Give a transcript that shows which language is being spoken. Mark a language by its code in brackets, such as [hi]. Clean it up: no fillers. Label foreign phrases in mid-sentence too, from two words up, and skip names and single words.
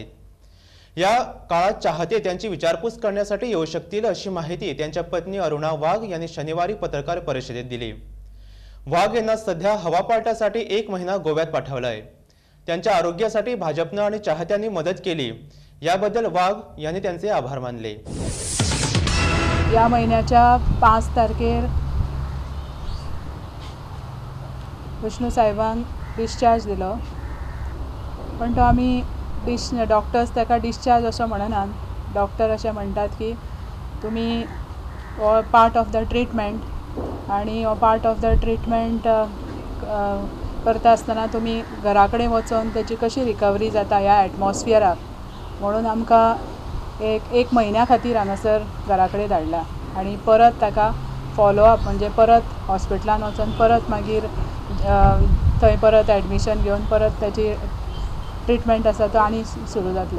[mr] या काळात चाहते त्यांची विचारपूस करण्यासाठी येऊ शकतील अशी माहिती त्यांच्या पत्नी अरुणा वाघ यांनी शनिवारी पत्रकार परिषदेत दिली। वाघ यांना सध्या हवापालटासाठी 1 महिना गोव्यात पाठवलाय। त्यांच्या आरोग्यासाठी भाजपने आणि चाहत्यांनी मदत केली, याबद्दल वाघ यांनी त्यांचे आभार मानले। [kok] या महिन्याच्या 5 तारखेर विष्णू साहेबांक डिस्चार्ज दिलो, पण तो आमी डॉक्टर्स ताका डिस्चार्ज असो म्हणनात। डॉक्टर अशें म्हणटात की तुमी हो [en] part of the treatment [kok] आनी हो [en] part of the treatment [kok] करता आसतना तुमी घरा कडेन वचून तेची कशी रिकवरी जाता ह्या एटमॉस्फियराक, म्हणून आमकां एक म्हयन्या खातीर हांगासर घरा कडेन धाडला आनी परत ताका फॉलोअप म्हणजे परत हॉस्पिटलान वचून परत मागीर थंय परत एडमिशन घेवन परत ताची ट्रिटमेंट आसा तो आनी सुरू जातलो।